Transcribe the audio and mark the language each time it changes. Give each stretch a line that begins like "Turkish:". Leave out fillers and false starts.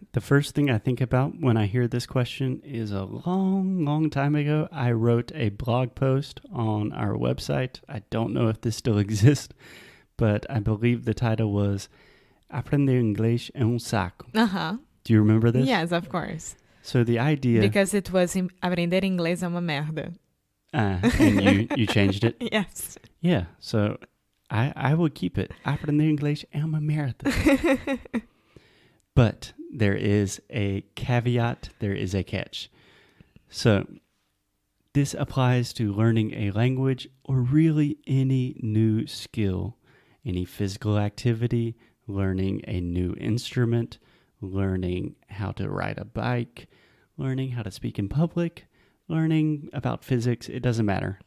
English: The first thing I think about when I hear this question is a long time ago, I wrote a blog post on our website. I don't know if this still exists, but I believe the title was
Portuguese: Aprender Inglês é saco.
English: Uh-huh. Do you remember this? Yes, of course. So the idea... Because it was
Portuguese: Aprender Inglês é uma merda.
English: And you changed it? Yes. Yeah, so I will keep it.
Portuguese: Aprender Inglês é uma merda.
English: But there is a caveat, there is a catch. So this applies to learning a language or really any new skill, any physical activity, learning a new instrument, learning how to ride a bike, learning how to speak in public, learning about physics, it doesn't matter.